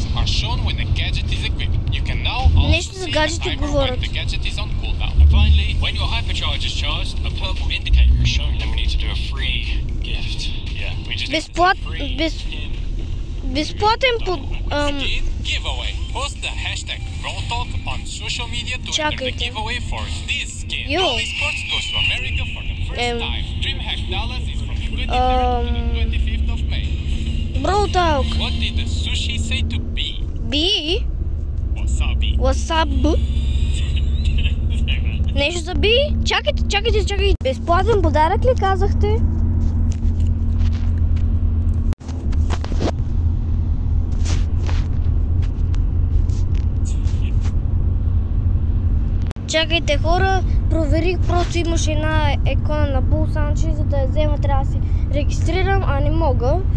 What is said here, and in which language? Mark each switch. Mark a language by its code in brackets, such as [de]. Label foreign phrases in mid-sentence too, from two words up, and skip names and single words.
[bg] Нещо за гаджети говорят. [en] charge is charged. A purple indicator is showing that we need to do a free gift. Yeah, we just [bg] Безплатен [en] skin giveaway. Post the hashtag RawTalk on social media to enter the giveaway for this skin. Dolly Sports goes to America for the first time. DreamHack Dallas is from the 23rd to the 25th of May. RawTalk. What did the sushi say to B? B? Wasabi. Wasabi? [bg] Нещо за B? Чакайте. Безплатен подарък ли казахте? Чакайте хора, проверих, просто имаше една икона на Bull Sanchez, за да я взема трябва да се регистрирам, а не мога.